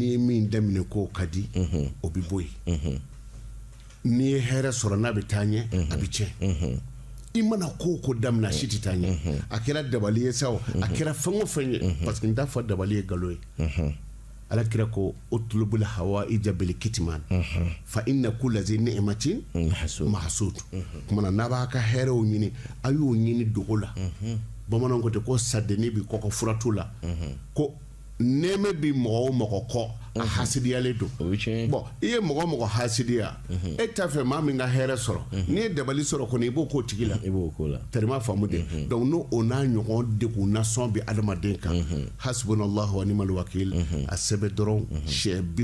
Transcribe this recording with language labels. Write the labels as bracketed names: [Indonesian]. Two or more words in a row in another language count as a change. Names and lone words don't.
[Bambara] ye min daminɛ k'o ka di o bɛ bɔ yen n'i ye hɛrɛ sɔrɔ n'a bɛ taa ɲɛ a bɛ tiɲɛ i mana ko daminɛ si tɛ taa ɲɛ a kɛra dabali ye sa o a kɛra fɛn o fɛn ye [French] parce que [Bambara] n t'a fɔ dabali ye nkalon ye ala kira ko [Arabic] اطلبوا الحوائج بالكتمان فإن كل ذي نعمة محسود [Bambara] kuma na b'a ka hɛrɛw ɲini a y'o ɲini dogo la bamananw ko ten ko sadeni bi kɔkɔ furatu la ko nɛɛmɛ bi mɔgɔ o mɔgɔ kɔ a hasidiyalen don bon i ye mɔgɔ o mɔgɔ hasidiya e t'a fɛ maa min ka hɛrɛ sɔrɔ n'i ye dabali sɔrɔ kɔni i b'o k'o tigi la tɛrima faamu de donc n'o o n'a ɲɔgɔn degun nasɔn bɛ adamaden kan [Arabic] حسبنا الله ونعم الوكيل [Bambara] a sɛbɛn dɔrɔn siɲɛ